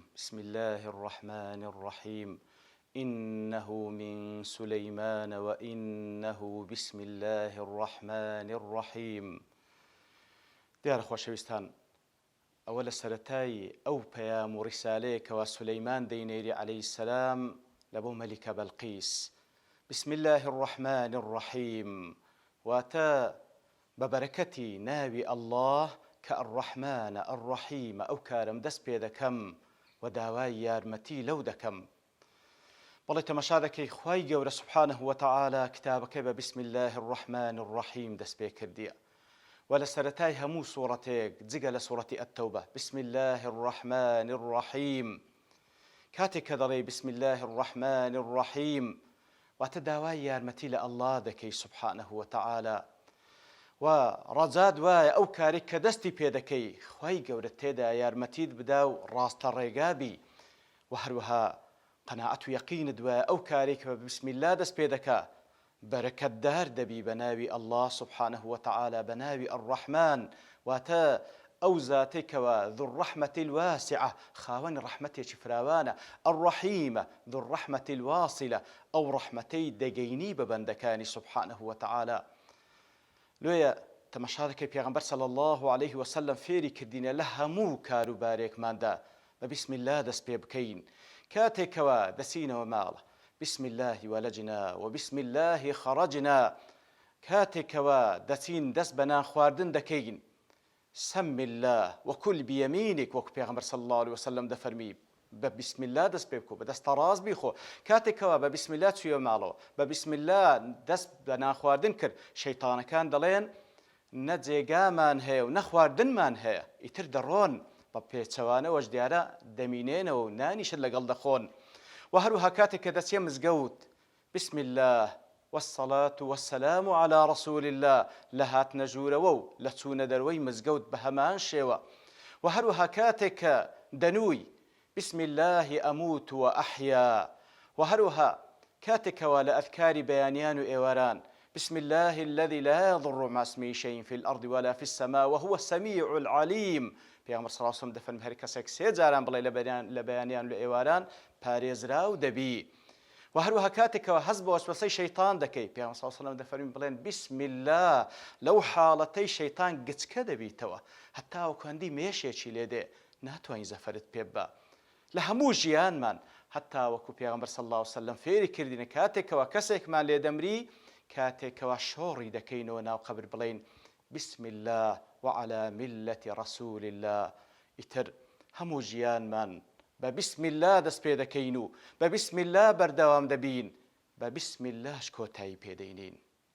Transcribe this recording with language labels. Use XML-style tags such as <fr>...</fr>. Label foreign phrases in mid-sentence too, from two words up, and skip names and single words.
<ar>بسم الله الرحمن الرحيم. إنه من سليمان وإنه بسم الله الرحمن الرحيم.</ar> <ckb>دیارە خۆشەویستان، ئەوە لە سەرەتای ئەو پەیام و ڕیسالەیە کەوا سولەیمان دەینێری عەلەیهی سەلام لە بۆ مەلیکە بەلقیس.</ckb> <ar>بسم الله الرحمن الرحيم</ar> <ckb>واتە بەبەرەکەتی ناوی ئەڵڵاه کە</ckb> <ar>الرحمن الرحیم</ar> <ckb>ئەو کارم دەست پێ دەکەم و داوای یارمەتی لەو دەکەم. بەڵێ تەماشا دەکەی خوای گەورە</ckb> <ar>سوبحانه وتعالى</ar> <ckb>کتابەکەی بە</ckb> <ar>بسم الله الرحمن الرحیم</ar> <ckb>دەست پێ کردیە و لە سەرەتای هەموو سوورەتێک جگە لە سوورەتی ئەتتەوبە بسم</ckb> <ar>الله الرحمن الرحیم</ar> <ckb>کاتێک کە دەڵێ</ckb> <ar>بسم الله الرحمن الرحیم</ar> <ckb>واتە داوای یارمەتی لە ئەڵڵا دەکەی</ckb> <ar>سوبحانه وتعالى</ar> <ckb>و ڕەجات وایە ئەو کارێک کە دەستی پێ دەکەی خوای گەورە تێدا یارمەتیت بدا و ڕاستە ڕێگابی و هەروەها قەناعەت و یەقینت وایە ئەو کارێک کە</ckb> <ar>بسم الله</ar> <ckb>دەست پێ دەکا بەرەکەتدار دەبی بە ناوی ئەڵڵاه</ckb> <ar>سوبحانه وتعالى</ar> <ckb>بە ناوی الرحمن واتە ئەو زاتێکەوە</ckb> <ar>ذو الرحمة الواسعة</ar> <ckb>خاوەنی ڕەحمەتێکی فراوانە</ckb> <ar>الرحیمە ذو الرحمة الواصلة</ar> <ckb>ئەو ڕەحمەتەی دەگەینی بە بەندەکانی</ckb> <ar>سوبحانه وتعالى.</ar> <ckb>لۆیە تەماشا دەکەی پێغەمبەر</ckb> <ar>صلی الله عليه وسلم</ar> <ckb>فێری کردینە لە هەموو کاروبارێکماندا بە</ckb> <ar>بسم الله</ar> <ckb>دەست پێ بکەین. کاتێکەوە دەچینەوە ماڵە</ckb> <ar>بسم الله ولجنا وبسم الله خرجنا.</ar> <ckb>کاتێکەوە دەچین دەست بە نان خواردن دەکەین</ckb> <ar>سم الله وكل بيمينك</ar> <ckb>وەکو پێغەمبەر</ckb> <ar>صلی الله عليه وسلم</ar> <ckb>دەفەرمی بە</ckb> <ar>بسم الله</ar> <ckb>دەست پێ بکۆ بە دەستە ڕاست بیخۆ. کاتێکەوە بە</ckb> <ar>بسم الله</ar> <ckb>چوویە ماڵەوە بە</ckb> <ar>بسم الله</ar> <ckb>دەست بە ناخواردن کرد شەیتانەکان دەڵێن نە جێگامان هەیە و نە خواردنمان هەیە ئیتر دەڕۆن بە پێچەوانەوەش دیارە دەمینێنەوە و نانیشت لەگەڵ دەخۆن. و هەروەها کاتێک کە دەچێ مزگەوت</ckb> <ar>بسم الله والصلاة والسلام على رسول الله</ar> <ckb>لە هاتنە ژوورەوە و لە چوونە دەروەی مزگەوت بە هەمان شێوە. و هەروەها کاتێک کە دەنووی</ckb> <ar>بسم الله أموت وأحيا.</ar> <ckb>و هەروەها کاتێکەوە لە ئەذکاری بەیانیان و ئێواران</ckb> <ar>بسم الله الذي لا يضر مع اسمه شيء في الأرض ولا في السماء وهو السميع العليم.</ar> <ckb>پێغەمبەر</ckb> <ar>صلی الله علیه و سلم</ar> <ckb>دەفەرمێ هەر کەسێک سێ جاران بڵێ لە بەیانیان و ئێواران پارێزراو دەبی. و هەروەها کاتێکەوە هەست بە وەسوەسەی شەیتان دەکەی پێغەمبەر</ckb> <ar>صلی الله علیه و سلم</ar> <ckb>دەفەرمێ بڵێن</ckb> <ar>بسم الله</ar> <ckb>لەو حاڵەتەی شەیتان گچکە دەبیتەوە هەتا وەکو هەندی مێشێکی لێ دێ ناتوانین زەفەرت پێ ببە لە هەموو ژیانمان هەتا وەکو پێغەمبەر</ckb> <ar>صلی الله علیه و سلم</ar> <ckb>فێری کردینە کاتێکەوە کەسێکمان لێ دەمری کاتێکەوە شۆڕی دەکەینەوە ناو قەبر بڵێین</ckb> <ar>بسم الله وعلى ملة رسول الله.</ar> <ckb>ئیتر هەموو ژیانمان بە</ckb> <ar>بسم الله</ar> <ckb>دەست پێ دەکەین و بە</ckb> <ar>بسم الله</ar> <ckb>بەردەوام دەبین بە</ckb> <ar>بسم اللهش</ar> <ckb>کۆتایی پێدەینین.</ckb>